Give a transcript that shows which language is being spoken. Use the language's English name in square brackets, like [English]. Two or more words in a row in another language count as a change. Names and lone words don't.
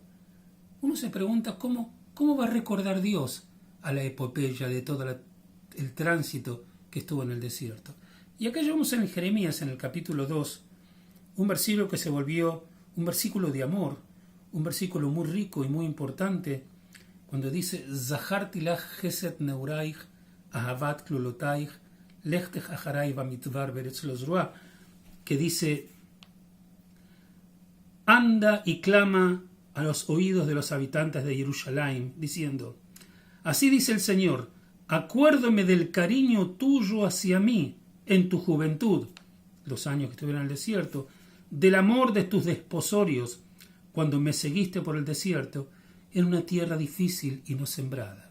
[Spanish] Uno se pregunta cómo va a recordar Dios a la epopeya de todo el tránsito que estuvo en el desierto. Y acá llevamos en Jeremías, en el capítulo 2, un versículo que se volvió un versículo de amor, un versículo muy rico y muy importante, cuando dice [Hebrew] זָכַרְתִּי לָךְ חֶסֶד נְעוּרַיִךְ אַהֲבַת כְּלוּלֹתָיִךְ לֶכְתֵּךְ אַחֲרַי בַּמִּדְבָּר בְּאֶרֶץ לֹא זְרוּעָה, [Spanish] que dice: anda y clama a los oídos de los habitantes de Jerusalén, diciendo: así dice el Señor, acuérdome del cariño tuyo hacia mí en tu juventud, los años que estuvieron en el desierto, del amor de tus desposorios, cuando me seguiste por el desierto, en una tierra difícil y no sembrada.